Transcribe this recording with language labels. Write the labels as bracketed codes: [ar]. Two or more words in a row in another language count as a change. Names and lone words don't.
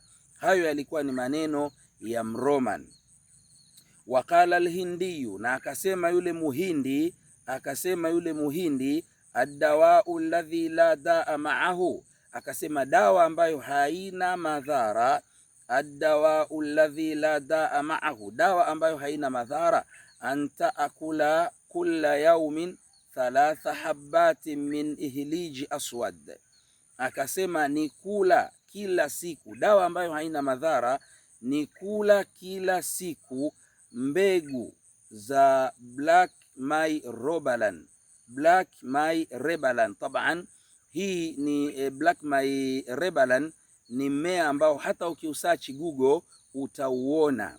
[sw] Hayo yalikuwa ni maneno ya Mroman. [ar] وقال الهندي, [sw] na akasema yule muhindi, [ar] الدواء الذي لا داء معه, [sw] akasema dawa ambayo haina madhara, [ar] الدواء الذي لا داء معه, [sw] dawa ambayo haina madhara, [ar] أن تأكل كل يوم 3 حبات من إهليلج أسود, [sw] akasema ni kula kila siku, dawa ambayo haina madhara ni kula kila siku mbegu za [en] black myrobalan. [sw] Taban hii ni [en] black myrobalan, [sw] ni mmea ambao hata ukiusearch Google utauona.